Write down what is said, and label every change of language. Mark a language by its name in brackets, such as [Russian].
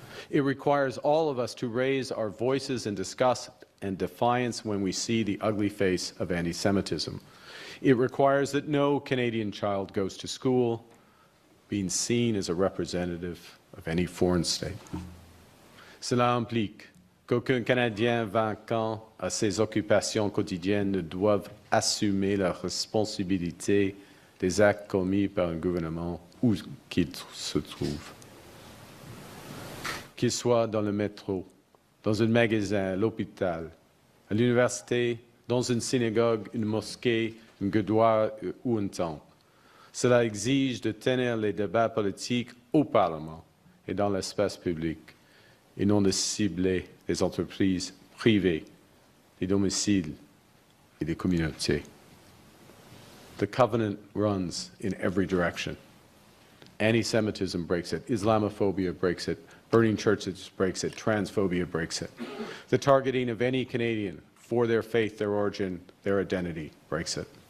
[English] It requires all of us to raise our voices in disgust and defiance when we see the ugly face of anti-Semitism. It requires that no Canadian child goes to school being seen as a representative of any foreign state. [French] Cela implique qu'aucun Canadien vainquant à ses occupations quotidiennes ne doive assumer la responsabilité des actes commis par un gouvernement où qu'il se trouve. Qu'il soit dans le métro, dans un magasin, à l'hôpital, à l'université, dans une synagogue, une mosquée, un gurdwara ou un temple. Cela exige de tenir les débats politiques au Parlement et dans l'espace public, et non de cibler les entreprises privées, les domiciles et les communautés. [English] The covenant runs in every direction. Anti-Semitism breaks it. Islamophobia breaks it. Burning churches breaks it. Transphobia breaks it. The targeting of any Canadian for their faith, their origin, their identity breaks it.